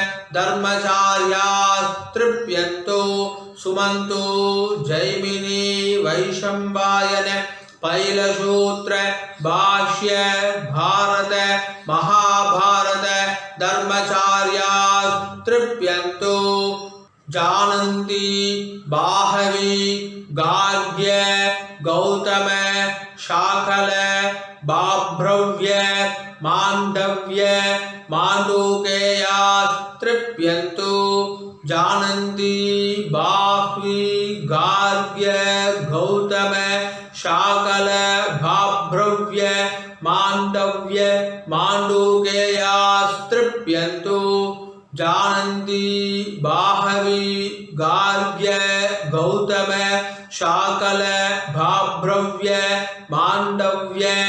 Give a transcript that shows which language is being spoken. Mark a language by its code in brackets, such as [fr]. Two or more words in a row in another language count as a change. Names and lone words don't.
[sa] धर्माचार्यास्तृप्यन्तु सुमन्तु जैमिनि वैशम्पायन पैलसूत्र भाष्य भारत महाभारत धर्माचार्यास्तृप्यन्तु जानन्ति बाहवी गार्ग्य गौतम शाकल बाभ्रव्य माण्डव्य माण्डूकेयास्तृप्यन्तु जानन्ति बाह्वी गार्ग्य गौतम शाकल बाभ्रव्य माण्डव्य माण्डूकेयास्तृप्यन्तु जानन्ति बाहवी गार्ग्य गौतम शाकल भाभ्रव्य माण्डव्य